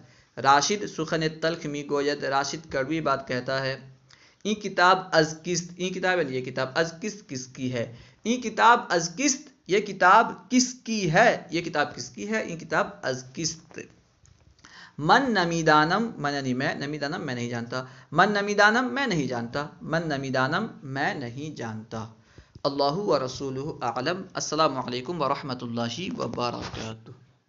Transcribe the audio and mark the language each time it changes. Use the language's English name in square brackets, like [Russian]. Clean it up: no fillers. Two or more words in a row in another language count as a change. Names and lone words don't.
[Persian] راشد سخن تلخ می گوید، [Urdu] راشد کڑوی بات کہتا ہے. [Persian] این کتاب از کست، این کتاب [Urdu] یہ کتاب [Persian] از کست [Urdu] کس کی ہے. [Persian] این کتاب از کست، [Urdu] یہ کتاب کس کی ہے، یہ کتاب کس کی ہے، [Persian] این کتاب از کست. من نمیدانم، من [Urdu] یعنی میں، نمیدانم میں نہیں جانتا. [Persian] من نمیدانم [Urdu] میں نہیں جانتا، [Persian] من نمیدانم [Urdu] میں نہیں جانتا. [Arabic] اللہ و رسولہ اعلم. السلام علیکم ورحمۃ اللہ وبرکاتہ.